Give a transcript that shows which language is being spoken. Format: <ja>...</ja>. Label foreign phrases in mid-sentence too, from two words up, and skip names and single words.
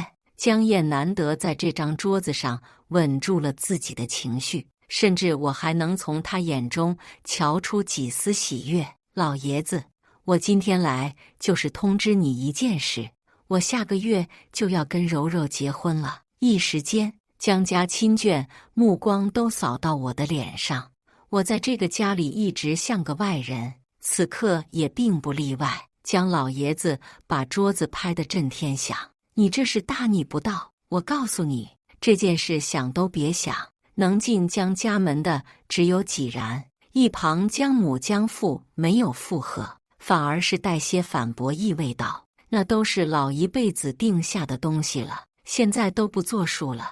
<zh>江燕難得在這張桌子上穩住了自己的情緒，甚至我還能從她眼中瞧出幾絲喜悅。老爺子，我今天來就是通知你一件事，我下個月就要跟柔柔結婚了。一時間，江家親眷目光都掃到我的臉上。我在這個家裡一直像個外人，此刻也並不例外。江老爺子把桌子拍得震天響。你這是大逆不道！我告訴你，這件事想都別想，能進江家門的只有幾然。一旁江母江父沒有附和，反而是帶些反駁意味道：那都是老一輩子定下的東西了，現在都不作數了。</zh>